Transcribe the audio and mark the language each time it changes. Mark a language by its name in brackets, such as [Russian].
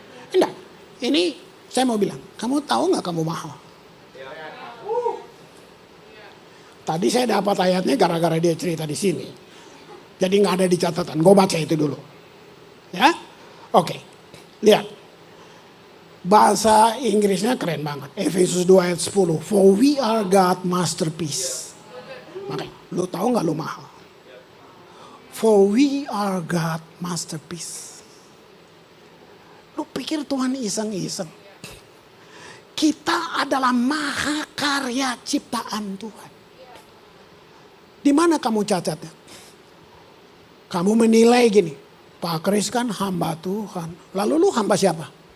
[Indonesian] Enggak, ini saya mau bilang, kamu tahu nggak kamu mahal? Tadi saya dapat ayatnya gara-gara dia cerita di sini. Jadi nggak ada di catatan. Gue baca itu dulu. Ya, oke. Lihat. Bahasa Inggrisnya keren banget. Efesus 2 ayat 10. [English] For we are God masterpiece. [Indonesian] Makanya, lu tahu nggak lu mahal? [English] For we are God masterpiece. [Indonesian] Lu pikir Tuhan iseng-iseng? Kita adalah mahakarya ciptaan Tuhan. Di mana kamu cacatnya? Kamu menilai gini, Pak Kris kan hamba Tuhan. Lalu lu hamba siapa?